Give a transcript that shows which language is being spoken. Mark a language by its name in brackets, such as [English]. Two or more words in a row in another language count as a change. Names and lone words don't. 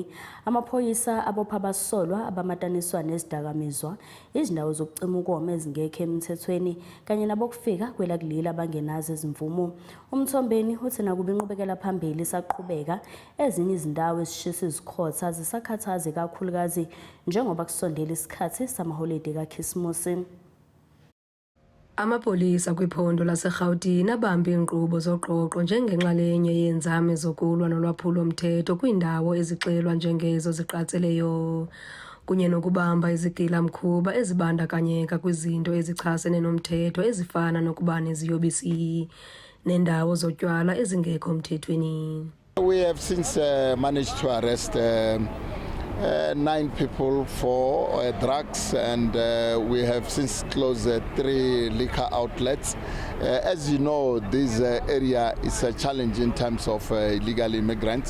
[Zulu] Amaphoyisa abopha abasolwa abamataniswa nezidakamizwa, izindawo zokucima ukoma ezingekho emthethweni kanye nabokufika kwelakulila abangenazo izimvumo. uMthombeni uthi nakuba inqubekela phambili isaqhubeka, ezinye izindawo ezishisa izikhotha zisakhathaze kakhulukazi njengoba kusondela isikhathi samaholide kaKhisimusi. [Xhosa] Amapolisa kwiphondo laseGauteng abambe inkqubo zoqoqo njengenxalenye yeenzame zokulwa nolwaphulo-mthetho kwiindawo ezixelwa njengezo ziqatseleyo, kunye nokubamba izigilamkhuba ezibandakanyeka kwizinto ezichasene nomthetho ezifana nokuba neziyobisi nendawo zotywala ezingekho mthethweni. [English] We have since managed to arrest 9 people for drugs, and we have since closed 3 liquor outlets. As you know, this area is a challenge in terms of illegal immigrants.